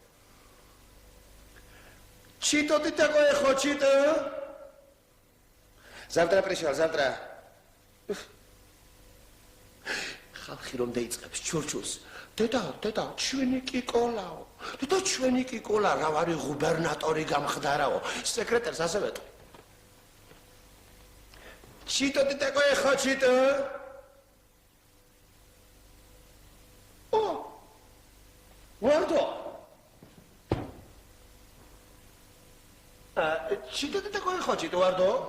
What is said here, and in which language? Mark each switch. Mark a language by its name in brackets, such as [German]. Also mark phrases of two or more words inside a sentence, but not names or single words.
[Georgian] ჩიტო დიტაკო ეხო ჩიტო [Russian] завтра пришел завтра [Georgian] ხალხი რომ დაიწყებს ჩურჩულს დედა ჩვენი კიკოლაო დედა ჩვენი კიკოლა რა ვარი გუბერნატორი გამხდარაო სეკრეტერს ასე ვეტყვი ჩიტო დიტაკო ეხო ჩიტო ვარდო ჩიტო დიტაკო ეხო ჩიტო ვარდო